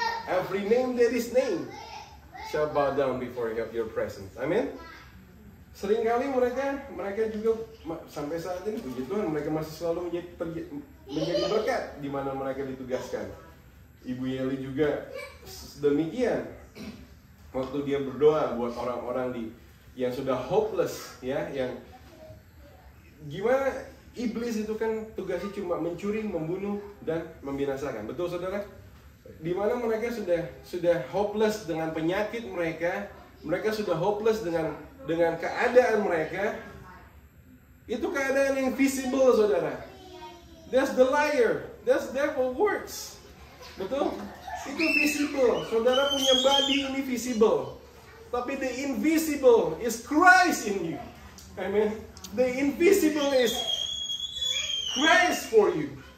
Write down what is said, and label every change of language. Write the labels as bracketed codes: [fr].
[en] Every name that is named shall bow down before your presence. [id] Amin. Seringkali mereka juga sampai saat ini, puji Tuhan, mereka masih selalu menjadi berkat di mana mereka ditugaskan. Ibu Yeli juga demikian. Waktu dia berdoa buat orang-orang yang sudah hopeless, ya, yang gimana iblis itu kan tugasnya cuma mencuri, membunuh, dan membinasakan. Betul saudara? Di mana mereka sudah hopeless dengan penyakit mereka sudah hopeless dengan keadaan mereka. Itu keadaan yang visible saudara. [en] That's the liar, that's devil works. Betul? Itu visible. [id] Saudara punya [en] body ini visible. [id] Tapi [en] the invisible is Christ in you. Amen. The invisible is Christ for you.